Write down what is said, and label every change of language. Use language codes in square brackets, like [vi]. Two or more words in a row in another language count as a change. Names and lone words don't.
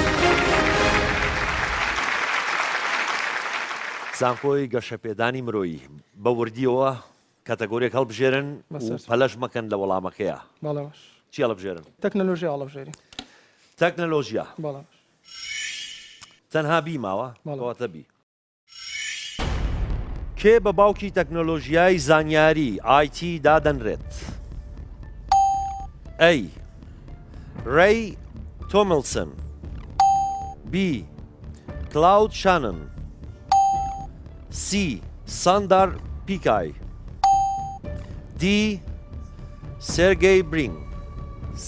[ckb] زانکۆی گەشەپێدانی مرۆیی بە وردیەوە کاتەگۆریەک هەڵبژێرن و پەلەش مەکەن لە وەڵامەکەیە چی هەڵبژێرن؟ تەکنەلۆژیا هەڵبژێری تەکنەلۆژیا تەنها بی ماوە کەواتە بی کێ بە باوکی تەکنەلۆژیای زانیاری IT دادەنرێت؟ A. Ray Tomlinson B. Cloud Shannon C. Sundar Pichai D. Sergey Brin C.